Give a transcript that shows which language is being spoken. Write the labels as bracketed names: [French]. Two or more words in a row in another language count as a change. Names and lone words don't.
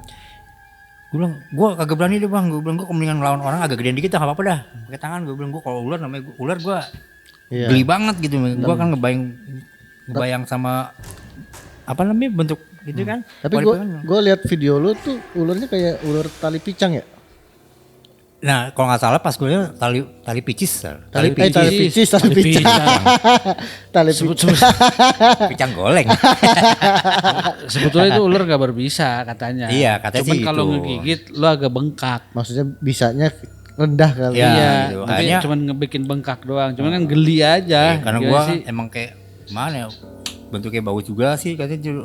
[Indonesian] Gue bilang gue kagak berani deh bang, gue bilang gue mendingan ngelawan orang agak gedean dikit nggak apa-apa dah pakai tangan. Gue bilang gue kalau ular namanya ular gue geli banget gitu. Gue kan ngebayang sama apa namanya bentuk gitu kan. Tapi gue lihat video lu tuh ularnya kayak ular tali picang ya. Nah kalau nggak salah pas gue lihat tali picis. Tali picang. Tali picang. Picang goleng. Sebetulnya itu ular gak berbisa katanya. Iya, katanya Cuman sih kalau itu. ngegigit lo agak bengkak. Maksudnya bisanya rendah kali. Iya, Iya, gitu. tapi Akhirnya- cuman ngebikin bengkak doang. Cuman kan geli aja. Karena Gimana gue sih? emang kayak gimana ya bentuknya bagus juga sih katanya.